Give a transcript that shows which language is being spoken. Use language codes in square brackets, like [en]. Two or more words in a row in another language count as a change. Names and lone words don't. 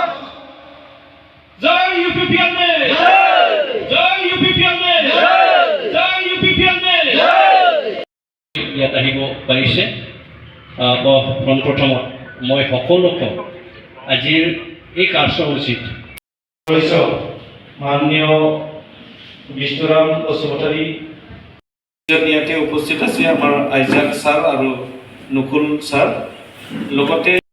[brx] जय UPPL ने जय UPPL ने जय UPPL ने [as] ইয়াত আহিব পাৰিছে। প্ৰথমত মই সকলোকে আজিৰ এই কাৰ্যসূচীত মাননীয় বিষ্ণুৰাম বসুমতাৰী ইয়াতে উপস্থিত আছে আমাৰ আইজাক ছাৰ আৰু নকুল ছাৰ লগতে